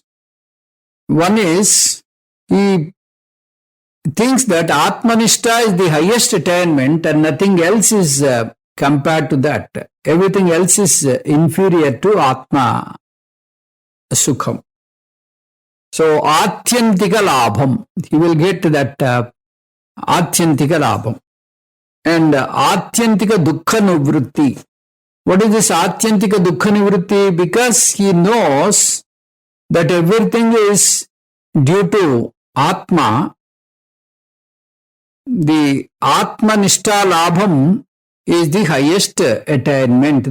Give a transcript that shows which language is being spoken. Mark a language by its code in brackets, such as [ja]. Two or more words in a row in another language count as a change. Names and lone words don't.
[en] One is, he thinks that Atmanishta is the highest attainment and nothing else is compared to that. Everything else is inferior to [sa] Atma Sukham. So, Atyantika lābhaṃ. [en] He will get that [sa] Atyantika lābhaṃ. And Atyantika dukkha nivritti. [en] What is this [sa] Atyantika dukkha nivritti? [en] Because he knows that everything is due to Atma. The [sa] Atmanishta lābhaṃ [en] is the highest attainment.